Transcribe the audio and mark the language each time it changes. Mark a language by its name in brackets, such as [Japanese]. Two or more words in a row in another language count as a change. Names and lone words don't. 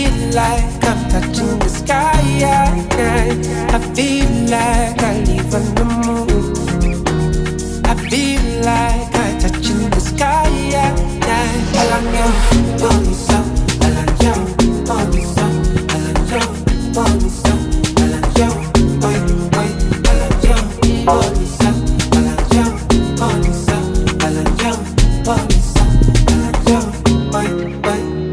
[English] like I'm touching the sky. I feel like I live on the moon. I feel like I'm touching the sky. [Zulu] Alanyo, bonisa, alanyo, bonisa, alanyo, bonisa, alanyo, [English] boy, boy, [Zulu] alanyo, bonisa, alanyo, bonisa, alanyo, bonisa, alanyo, [English] boy, boy.